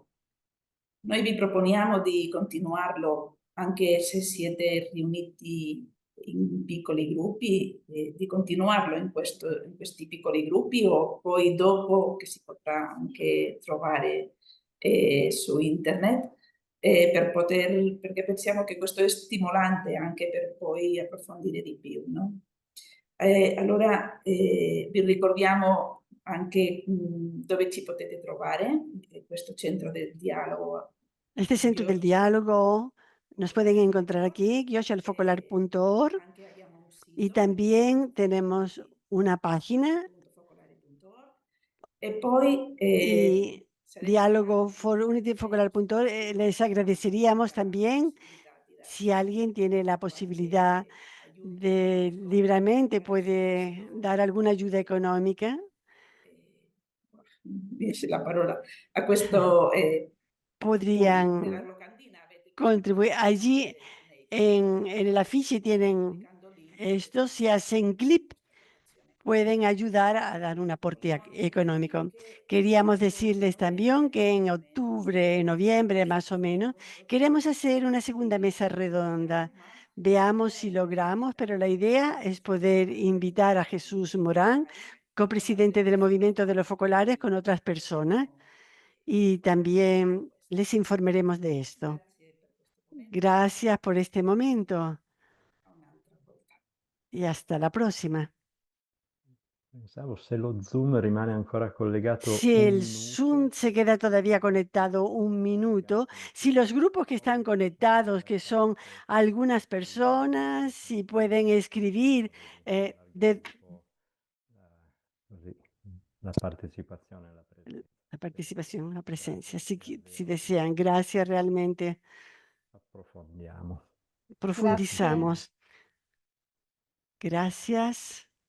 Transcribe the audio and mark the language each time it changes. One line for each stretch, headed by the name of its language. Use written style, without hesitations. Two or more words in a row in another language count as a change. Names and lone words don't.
Italian: Noi vi proponiamo di continuarlo anche se siete riuniti in piccoli gruppi, di continuarlo in questi piccoli gruppi o poi dopo che si potrà anche trovare su internet perché pensiamo che questo è stimolante anche per poi approfondire di più, no? Allora vi ricordiamo anche dove ci potete trovare, questo centro del dialogo.
Spanish: Este centro del diálogo nos pueden encontrar aquí, gyoshalfocolar.org, y también tenemos una página y diálogo for unityfocolar.org. Les agradeceríamos también si alguien tiene la posibilidad de libremente puede dar alguna ayuda económica.
Italian: La parola a questo
Spanish: podrían contribuir. Allí en el afiche tienen esto, si hacen clip pueden ayudar a dar un aporte económico. Queríamos decirles también que en octubre, noviembre más o menos, queremos hacer una segunda mesa redonda. Veamos si logramos, pero la idea es poder invitar a Jesús Morán, copresidente del Movimiento de los Focolares, con otras personas, y también les informaremos de esto. Gracias por este momento y hasta la próxima.
Italian: Pensavo se lo Zoom rimane ancora collegato
Spanish: Si
Italian: un
Spanish: el
Italian: minuto.
Spanish: Zoom se queda todavía conectado un minuto, si los grupos que están conectados, que son algunas personas, si pueden escribir
Italian: Così la partecipazione e la presenza.
Spanish: La participación, la presencia. Si desean, gracias realmente.
Italian: Approfondiamo.
Spanish: Profundizamos. Gracias.